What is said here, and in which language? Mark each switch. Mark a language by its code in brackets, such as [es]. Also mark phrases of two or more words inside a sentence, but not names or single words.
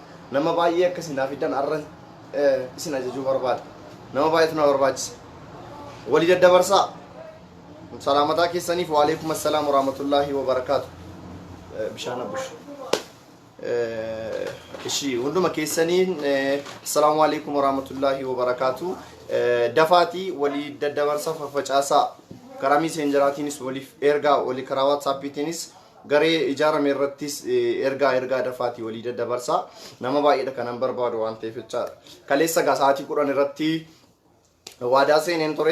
[om] Nama baay'ee akkasiin afidan har'a isin ajajuu barbaada. Nama baay'eetu na barbaachisa. Walii daddabarsaa. Salaamataa keessaniif [ar] وعليكم السلام ورحمة الله وبركاته. [om] Bishaan abush. Ishi hunduma keessaniin [ar] السلام عليكم ورحمة الله وبركاته. [om] Dafaati walii daddabarsaa faffacaasaa. Karaa messenjeraatiinis waliif ergaa walii karaa WhatsAppiitiinis garee ijaarame irrattis ergaa dafaati walii daddabarsaa. Nama baay'eedha kanan barbaadu waan ta'eef jechaadha. Kaleessa sa'aatii 10 irratti waadaa seeneen ture.